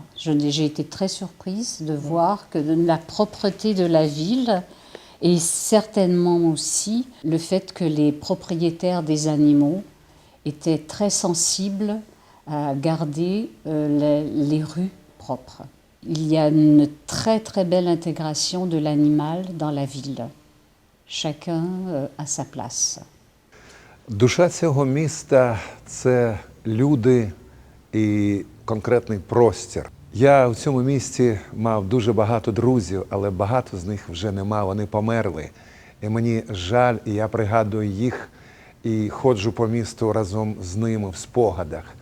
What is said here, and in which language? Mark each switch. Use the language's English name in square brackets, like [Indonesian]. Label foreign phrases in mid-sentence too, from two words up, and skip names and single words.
[French] J'ai été très surprise de voir que la propreté de la ville et certainement aussi le fait que les propriétaires des animaux étaient très sensibles à garder les rues propres. Il y a une très très belle intégration de l'animal dans la ville. Chacun à sa place. [Ukrainian] Душа цього міста – це люди і конкретний простір. Я в цьому місті мав дуже багато друзів, але багато з них вже нема, вони померли. І мені жаль, і я пригадую їх, і ходжу по місту разом з ними в спогадах.